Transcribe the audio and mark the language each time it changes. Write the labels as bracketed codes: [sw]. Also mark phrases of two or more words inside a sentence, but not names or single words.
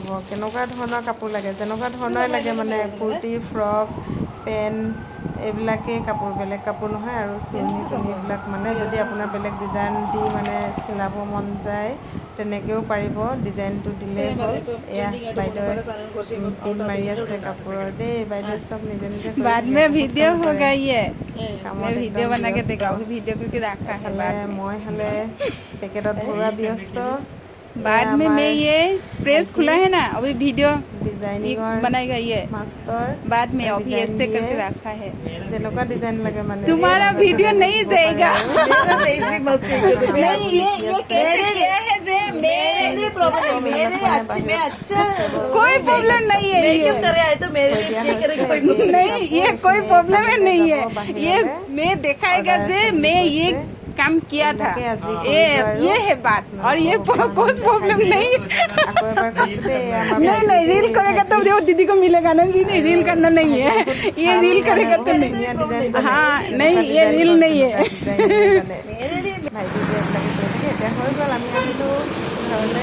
[as] কেনেকুৱা ধৰণৰ কাপোৰ লাগে, যেনেকুৱা ধৰণৰে লাগে মানে কুৰ্তি, ফ্ৰক, পেণ্ট, এইবিলাকেই কাপোৰ, বেলেগ কাপোৰ নহয়। আৰু চুৰ্ণি তুৰ্ণিবিলাক মানে যদি আপোনাৰ বেলেগ ডিজাইন দি মানে চিলাব মন যায় তেনেকৈও পাৰিব, ডিজাইনটো দিলেই হ'ল। এয়া বাইদেৱে পিন মাৰি আছে কাপোৰৰ দেই। বাইদেৱে চব নিজে নিজে কৰি [hi] बाद [as] থাকে, [hi] में [as] বহুত [hi] वीडियो [as] কাম কৰে। [hi] होगा ये। [as] কামত [hi] मैं [as] একদম [hi] वीडियो बना के [as] ব্যস্ত। [hi] देखा, अभी वीडियो करके रखा है [as] এফালে [hi] बाद में। [as] মই হ'লে পেকেটত ভৰোৱা ব্যস্ত। এয়া [hi] बाद में [as] আমাৰ [hi] मैं ये प्रेस [as] ভাইটি, [hi] खुला है ना, अभी वीडियो ये [as] ডিজাইনিঙৰ [hi] बनाएगा ये [as] মাষ্টৰ। [hi] बाद में, [as] তেওঁ [hi] अभी [as] ডিজাইন [hi] ऐसे [as] দিয়ে, [hi] करके रखा है। [as] যেনেকুৱা ডিজাইন লাগে মানে [hi] तुम्हारा [as] তেনেকুৱা [hi] वीडियो [as] ডিজাইন [hi] नहीं [as] দিব পাৰে [hi] देगा। [as] আৰু। [hi] नहीं, ये कैसे किया है जे मेरे लिए प्रॉब्लम, कोई प्रॉब्लम नहीं है ये। नहीं, ये कोई प्रॉब्लम है नहीं है। ये मैं दिखाएगा जे मैं ये काम किया था, ये है बात। और ये कोई प्रॉब्लम नहीं। [as] আকৌ এবাৰ কৈছোঁ দেই, আমাৰ [hi] नहीं नहीं, रील करेगा तो देखो दीदी को मिलेगा ना जी। नहीं, रील करना नहीं है, ये रील करेगा तो नहीं। हाँ नहीं, ये रील नहीं है। [as] ভাইটি যে এইবিলাকে কৰি থাকে। এতিয়া হৈ গ'ল, আমি আহিলোঁ ঘৰলৈ।